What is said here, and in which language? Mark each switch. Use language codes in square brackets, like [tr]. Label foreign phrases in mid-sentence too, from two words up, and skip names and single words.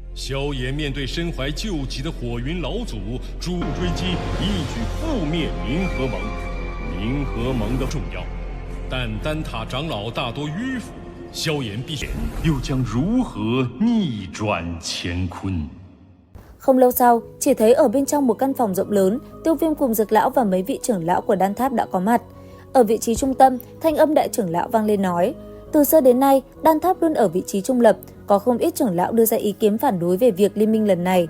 [zh] 萧炎面对身怀旧疾的火云老祖，主动追击，一举覆灭冥河盟。冥河盟的重要，但丹塔长老大多迂腐，萧炎必又将如何逆转乾坤？ [vi] Không lâu sau, chỉ thấy ở bên trong một căn phòng rộng lớn, Tiêu Viêm cùng Dược lão và mấy vị trưởng lão của đan tháp đã có mặt. Ở vị trí trung tâm, thanh âm đại trưởng lão vang lên nói: từ xưa đến nay, đan tháp luôn ở vị trí trung lập, có không ít trưởng lão đưa ra ý kiến phản đối về việc liên minh lần này.